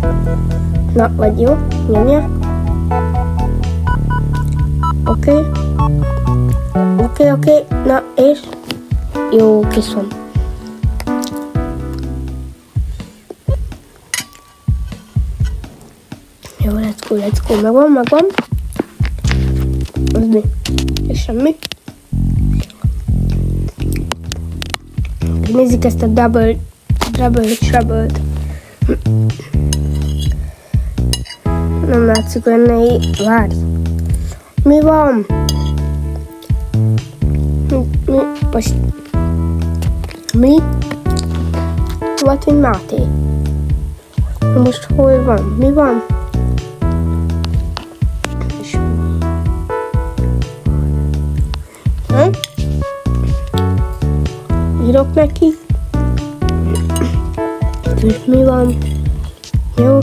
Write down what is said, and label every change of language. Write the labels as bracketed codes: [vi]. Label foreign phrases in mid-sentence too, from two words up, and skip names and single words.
[hu] Na, vagy jó, nyomja. Oké, na, és jó, kész van. Jó, [en] let's go, [hu] megvan. Az mi? És semmi. Nézzük ezt a [en] double trouble- [hu] t. Nem látszik olyan nehéz. Várj. Mi van? Mi? [en] What in [hu] Máté? Most hol van? Mi van? Írok neki. És mi van? Jó.